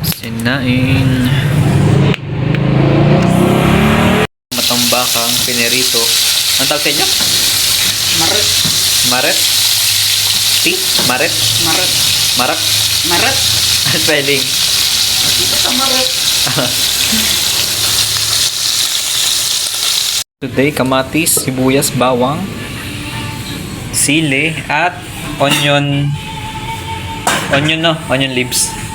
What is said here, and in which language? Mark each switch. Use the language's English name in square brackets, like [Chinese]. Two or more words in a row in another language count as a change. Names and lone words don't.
[Filipino] Sinain. Matambakang pinerito. Ang tawag sa inyo? Maret. Maret? Maret? Maret. Marak? Maret. Spelling. Dito sa maret. Today, kamatis, sibuyas, bawang, sili, at [English] onion leaves.